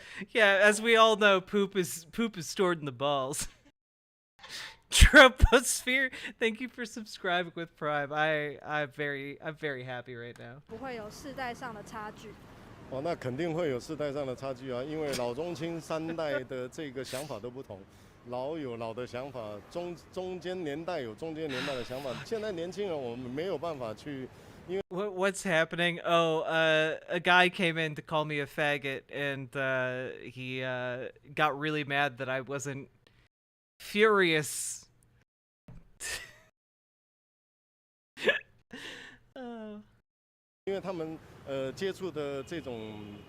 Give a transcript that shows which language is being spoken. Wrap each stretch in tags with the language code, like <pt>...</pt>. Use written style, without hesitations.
<en>Yeah, as we all know, poop is stored in the balls. Troposphere, thank you for subscribing with Prime. I'm very happy right now.</en> <zh>不会有世代上的差距？哦，那肯定会有世代上的差距啊，因为老中青三代的这个想法都不同。老有老的想法，中间年代有中间年代的想法。现在年轻人我们没有办法去，因为</zh> <en>What's happening? Oh, a guy came in to call me a faggot, and he got really mad that I wasn't furious. Oh.</en> <zh>因为他们接触的这种</zh>